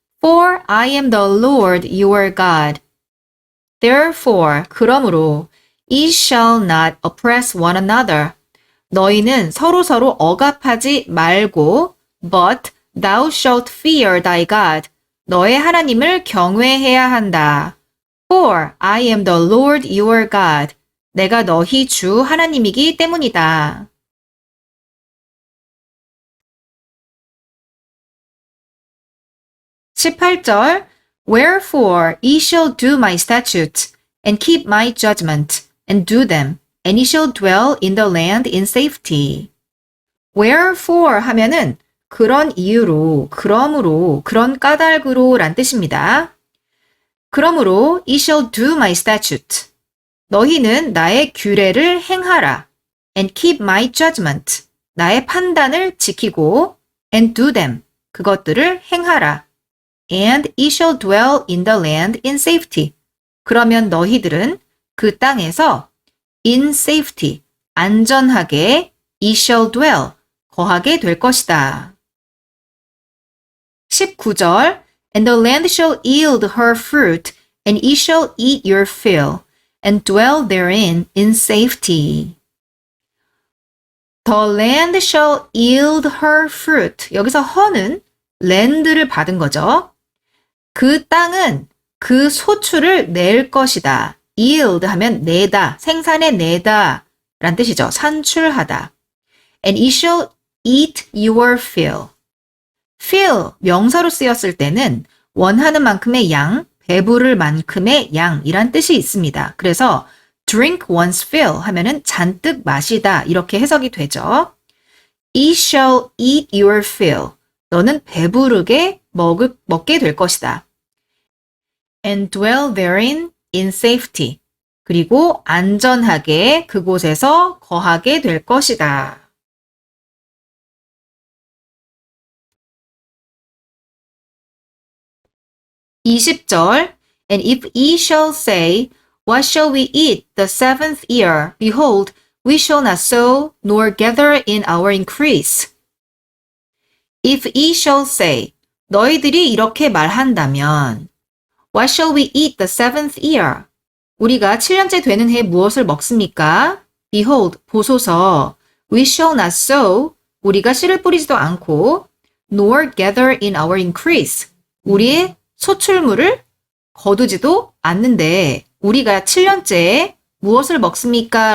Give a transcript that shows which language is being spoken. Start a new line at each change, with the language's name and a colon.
English: For I am the Lord your God. Therefore,
Korean: 그러므로,
English: ye shall not oppress one another.
Korean: 너희는 서로서로 억압하지 말고,
English: but thou shalt fear thy God.
Korean: 너의 하나님을 경외해야 한다.
English: For I am the Lord your God.
Korean: 내가 너희 주 하나님이기 때문이다.
English: 18절 Wherefore ye shall do my statutes, and keep my judgment, and do them, and ye shall dwell in the land in safety.
Korean: Wherefore 하면은 그런 이유로, 그러므로, 그런 까닭으로 란 뜻입니다. 그러므로
English: ye shall do my statute.
Korean: 너희는 나의 규례를 행하라.
English: And keep my judgment.
Korean: 나의 판단을 지키고
English: and do them.
Korean: 그것들을 행하라.
English: And ye shall dwell in the land in safety.
Korean: 그러면 너희들은 그 땅에서
English: in safety,
Korean: 안전하게
English: ye shall dwell,
Korean: 거하게 될 것이다.
English: 19절 And the land shall yield her fruit, and ye shall eat your fill, and dwell therein in safety. The land shall yield her fruit.
Korean: 여기서 her는 land를 받은 거죠. 그 땅은 그 소출을 낼 것이다. yield 하면 내다, 생산해 내다 란 뜻이죠. 산출하다.
English: And ye shall eat your fill.
Korean: fill, 명사로 쓰였을 때는 원하는 만큼의 양, 배부를 만큼의 양이란 뜻이 있습니다. 그래서
English: drink one's fill
Korean: 하면은 잔뜩 마시다 이렇게 해석이 되죠.
English: You shall eat your fill.
Korean: 너는 배부르게 먹게 될 것이다.
English: And dwell therein in safety.
Korean: 그리고 안전하게 그곳에서 거하게 될 것이다.
English: (20절) And if ye shall say, What shall we eat the 7th year? Behold, we shall not sow, nor gather in our increase. If ye shall say,
Korean: 너희들이 이렇게 말한다면,
English: What shall we eat the 7th year?
Korean: 우리가 7년째 되는 해에 무엇을 먹습니까?
English: Behold,
Korean: 보소서,
English: we shall not sow,
Korean: 우리가 씨를 뿌리지도 않고,
English: nor gather in our increase,
Korean: 우리의 소출물을 거두지도 않는데 우리가 7년째 무엇을 먹습니까?